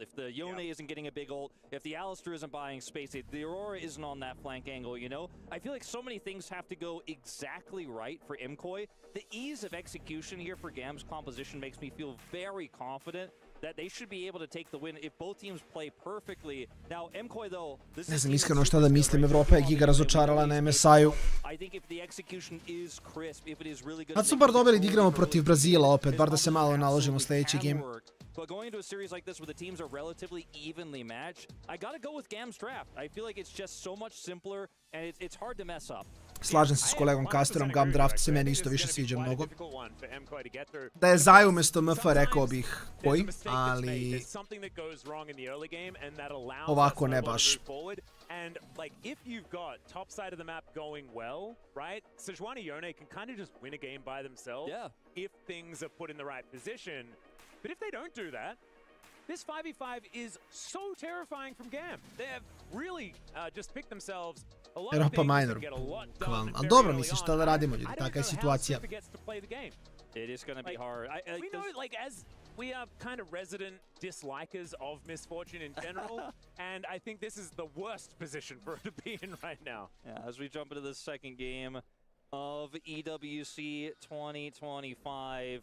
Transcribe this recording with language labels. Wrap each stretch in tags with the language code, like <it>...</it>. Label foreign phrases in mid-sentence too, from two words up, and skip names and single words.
<en>If the Yone isn't getting a big ult, if the Alistair isn't buying space, if the Aurora isn't on that flank angle, you know? I feel like so many things have to go exactly right for MKOI. The ease of execution here for GAM's composition makes me feel very confident that they should be able to take the win if both teams play perfectly. Now, MKOI though, this</en> <bs>Ne znam iskreno šta da mislim, Evropa je giga razočarala na MSI-u. Sad su bar dobili da igramo protiv Brazila opet, bar da se malo naložimo sljedeći game.</bs> <en>But going into a series like this where the teams are relatively evenly matched, I gotta go with GAM's draft. I feel like it's just so much simpler and it's hard to mess up.</en> <bs>Slažem se s kolegom Casterom, GAM draft se meni isto više sviđa mnogo. Da je Zaj umjesto MF rekao bih koji, ali ovako ne baš.</bs> <en>And like if you've got top side of the map going well, right? Sejuani Yone can kind of just win a game by themselves if things are put in the right position. But if they don't do that, this 5v5 is so terrifying from GAM. They have really just picked themselves a lot of things to get a lot done.</en> <bs>Ali dobro, mislim šta da radimo ljudi, taka je situacija.</bs> <en>It is going to be hard. We know, like, as we are kind of resident dislikers of misfortune in general, and I think this is the worst position for it to be in right now. Yeah, as we jump into the second game of EWC 2025.</en>